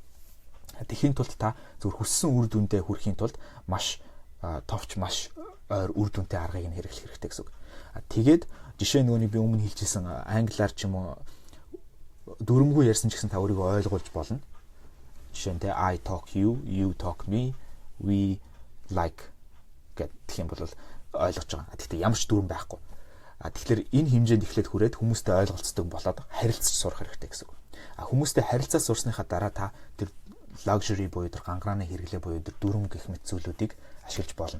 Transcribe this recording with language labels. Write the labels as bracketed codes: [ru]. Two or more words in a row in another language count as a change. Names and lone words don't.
[mn] Тэхийн тулд та зөвхөн хүссэн үр дүндээ хүрэхийн тулд маш товч маш ойр үр дүнтэй аргыг нь хэрэглэх хэрэгтэй гэсэн үг. Тэгээд жишээ нөгөөний би өмнө хэлжсэн англиар ч юм уу дүрмгүй ярьсан ч гэсэн та өөрийгөө ойлгуулж болно. Жишээ нь [en] I talk you, you talk me, we like [mn] гэх юм бол ойлгож байгаа. Гэхдээ ямар ч дүрм байхгүй. Тэгэхээр энэ хэмжээнд эхлээд хүрээд хүмүүстэй ойлголцдог болоод харилцаж сурах хэрэгтэй гэсэн үг. Хүмүүстэй харилцаж сурсныхаа дараа та тэр luxury буюу тэр гангарааны хэрэглээ буюу тэр дүрм гэх мэт зүйлүүдийг ашиглаж болно.